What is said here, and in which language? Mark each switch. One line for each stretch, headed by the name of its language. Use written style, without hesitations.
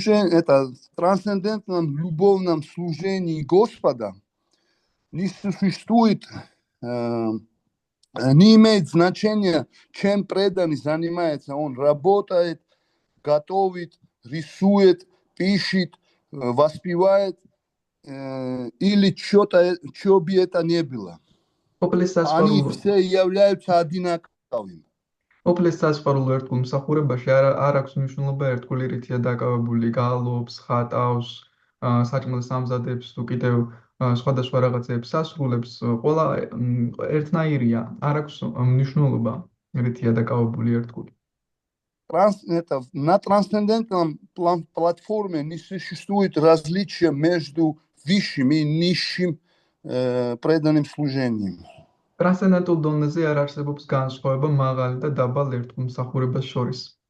Russian: Это трансцендентном любовном служении Господа не существует, не имеет значения, чем преданный занимается. Он работает, готовит, рисует, пишет, воспевает или что бы это ни было. Они все являются одинаковыми.
Georgian: ოფლის სასწავლო ერთგულ მსახურებაში არ აქვს მნიშვნელობა ერთგული რითია დაკავებული, გალობს, ხატავს, საჭმელს ამზადებს თუ კიდევ სხვადასხვა რაღაცებს ასრულებს, ყველა ერთნაირია, არ აქვს მნიშვნელობა რითია დაკავებული ერთგული.
Russian: На трансцендентном платформе не существует различия между высшим и низшим преданным служением.
Georgian: ტრანსცენდენტულ დონეზე არ არსებობს განსხვავება მაღალი და დაბალ ერთგულ მსახურებას შორის.